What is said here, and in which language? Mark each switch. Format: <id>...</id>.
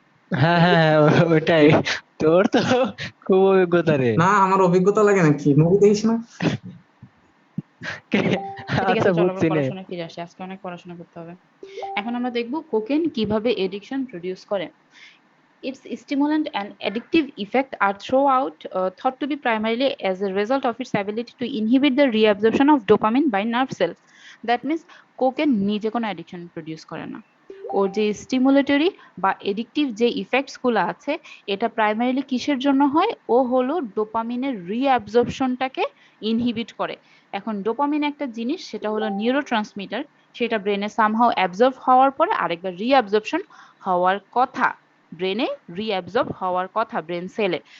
<bn>হ্যাঁ হ্যাঁ হ্যাঁ, ওইটাই। তোর তো খুব অভিজ্ঞতা রে। না আমার অভিজ্ঞতা লাগে নাকি, মুভি দেখিস না? ঠিক আচ্ছা আছে, চলো আমরা বুঝছি নে। পড়াশোনায় ফিরে আসি, আজকে অনেক পড়াশোনা করতে হবে। এখন আমরা দেখব কোকেন কিভাবে এডিকশন প্রডিউস করে।</bn> <en>Its stimulant and addictive effect are thought to be primarily as a result of its ability to inhibit the reabsorption of dopamine by nerve cells. That means</en> <bn>cocaine নিজে কোনো addiction produce করে না। ওর যে stimulatory বা addictive যে effects গুলো আছে, এটা প্রাইমারিলি কিসের জন্য হয়? ও হলো ডোপামিনের রিঅ্যাবজর্পশনটাকে ইনহিবিট করে। এখন ডোপামিন একটা জিনিস, সেটা হলো নিউরোট্রান্সমিটার, সেটা ব্রেনে সামহাও অ্যাবজর্ব হওয়ার পরে আরেকবার রিঅ্যাবজর্পশন হওয়ার কথা, ব্রেনে রিঅ্যাবজর্ব হওয়ার কথা ব্রেন সেলে।</bn>